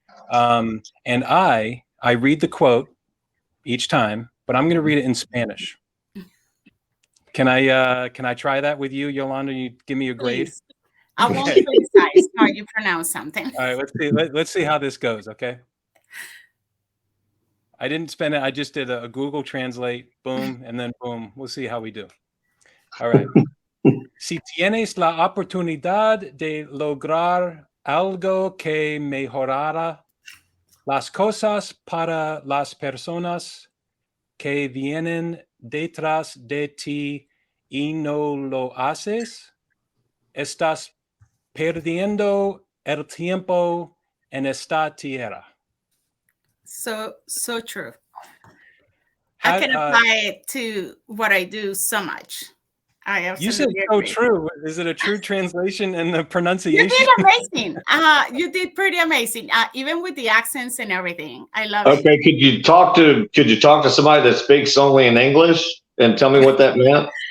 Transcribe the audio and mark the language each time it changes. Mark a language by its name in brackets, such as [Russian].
[English] And I read the quote each time, but I'm going to read it in Spanish. Can I try that with you, Yolanda? You give me a grade. Please. I won't criticize how you pronounce something. All right, let's see. Let's see how this goes. Okay. I didn't spend it. I just did a Google Translate, boom, and then boom. We'll see how we do. All right. [Spanish] Si tienes la oportunidad de lograr algo que mejorara las cosas para las personas que vienen detrás de ti y no lo haces, estás perdiendo el tiempo en esta tierra. [English] So true. I can apply it to what I do so much. I absolutely You said so agree. true. Is it a true translation and the pronunciation? You did amazing. You did pretty amazing. Even with the accents and everything. I love it. Okay, could you talk to somebody that speaks only in English and tell me what that meant?